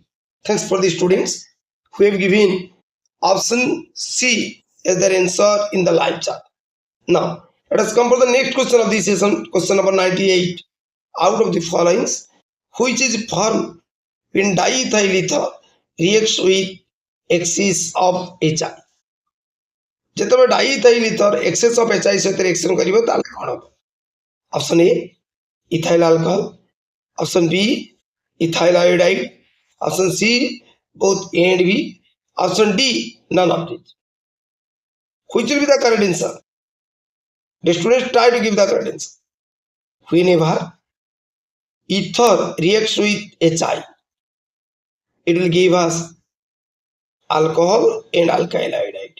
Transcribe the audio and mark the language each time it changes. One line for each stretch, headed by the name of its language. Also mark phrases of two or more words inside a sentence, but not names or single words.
English: Thanks for the students who have given option C as their answer in the live chat. Now, let us come for the next question of this session, question number 98. Out of the following, which is formed when diethyl ether reacts with excess of HI?
Odia: ଯେତେବେଳେ
English: diethyl ether excess of HI
Odia: ସହିତ ରିଏକ୍ସନ୍ କରିବ ତାହେଲେ କ'ଣ ହେବ?
English: option A ethyl alcohol, option B ethyl iodide, option C both A and B, option D none of these. Which will be the correct answer? The students try to give the correct answer. Whenever ether reacts with HI, it will give us alcohol and alkyl iodide.